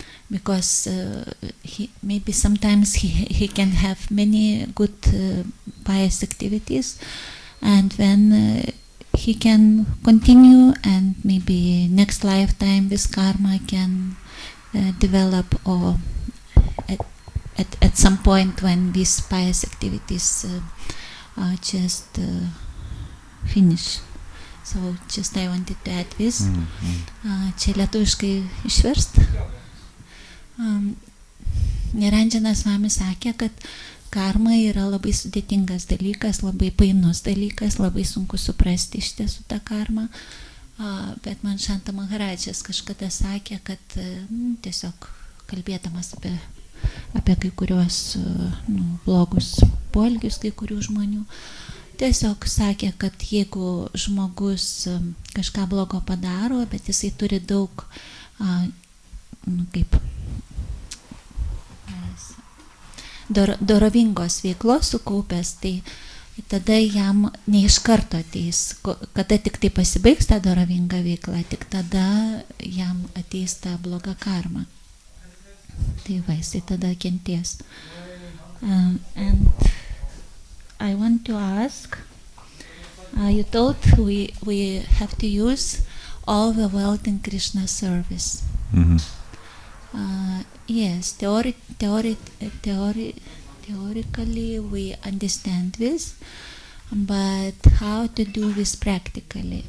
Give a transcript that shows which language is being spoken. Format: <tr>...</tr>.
<en>Because maybe sometimes he can have many good pious activities, and then he can continue, and maybe next lifetime this karma can develop, or at some point when these pious activities just finish. So just I wanted to add this.</en> <lt>Čia lietuviškai išverst. Niranjana Swami sakė, kad karma yra labai sudėtingas dalykas, labai painus dalykas, labai sunku suprasti iš tiesų tą karmą. Bet man Shanta Maharajas kažkada sakė, kad tiesiog kalbėdamas apie kai kuriuos blogus poelgius kai kurių žmonių, tiesiog sakė, kad jeigu žmogus kažką blogo padaro, bet jisai turi daug dorovingos veiklos sukaupęs, tai tada jam ne iš karto ateis, kada tik tai pasibaigs tą dorovingą veiklą, tik tada jam ateis ta bloga karma. Tai va, jisai tada kenties.</lt> <en>And I want to ask, you told we have to use all the wealth in Krishna's service. Mm-hmm. Yes, theoretically we understand this, but how to do this practically?</en>